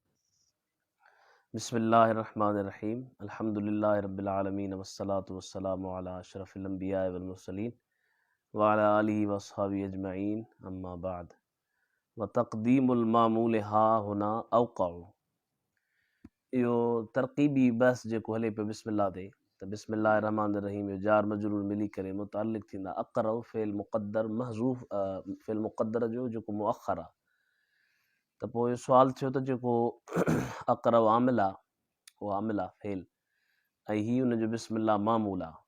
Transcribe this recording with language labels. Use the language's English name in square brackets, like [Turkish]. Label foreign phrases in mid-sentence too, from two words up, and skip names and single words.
[Arabic] بسم الله الرحمن الرحيم. الحمد لله رب العالمين والصلاة والسلام على أشرف الأنبياء والمرسلين وعلى آله وأصحابه أجمعين، أما بعد. وتقديم المعمول ها هنا أوقع. [Sindhi] इहो तरक़ीबी बहस जेको हले पियो बिस्मिल्लाह ते, त बिस्मिल्लाह रहमान रहीम जो जार मजरूर मिली करे मुतअल्लिक़ थींदा [Arabic] أقرأ في المقدر محذوف في المقدر [Sindhi] जो जेको मुअख़र आहे। त पोइ इहो सुवालु थियो त जेको अक़रउ आमिल आहे उहो आमिल आहे फ़ेल, ऐं हीअ हुनजो बिस्मिल्लाह मामूल आहे।